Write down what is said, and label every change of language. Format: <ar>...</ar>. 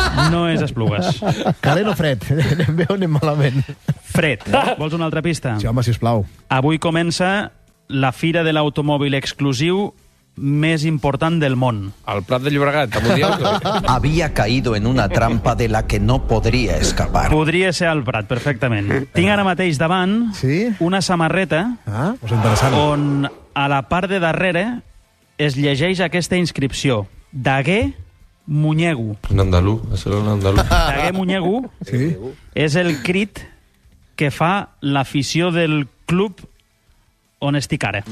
<ca>No és Esplugues. Calent o fred? Anem bé o anem malament? Fred. Vols una altra pista? Sí, home, sisplau. Avui comença la fira de l'automòbil exclusiu més important del món. El Prat de Llobregat, t'ho dieu?</ca> <es>Havia caído en una trampa de la que no podria escapar.</es> <ca>Podria ser el Prat, perfectament. Tinc ara mateix davant una samarreta on a la part de darrere es llegeix aquesta inscripció. Dagué Muñegu. En andalú, això és en andalú. Dagué Muñegu és el crit que fa l'afició del club on estic ara.</ca>